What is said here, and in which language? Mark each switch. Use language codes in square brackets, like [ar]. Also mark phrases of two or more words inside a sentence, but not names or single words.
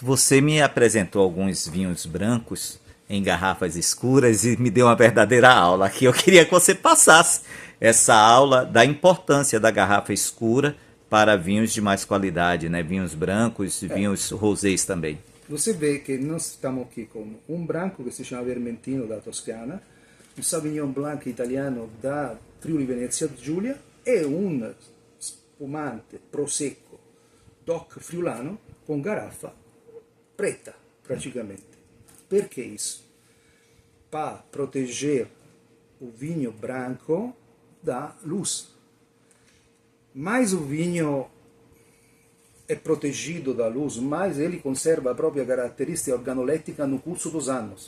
[pt] Você me apresentou alguns vinhos brancos em garrafas escuras e me deu uma verdadeira aula aqui. Eu queria que você passasse essa aula da importância da garrafa escura para vinhos de mais qualidade, né? Vinhos brancos e vinhos rosés também. Você vê que nós estamos aqui com um branco que se chama Vermentino da Toscana, um Sauvignon Blanc italiano da Friuli Venezia Giulia e [it] un spumante [pt] Prosecco DOC friulano com garrafa preta, praticamente. Perché isso? Para proteger o vinho branco da luz. Mais o vinho é protegido da luz, mais ele conserva a própria característica organolética no curso dos anos.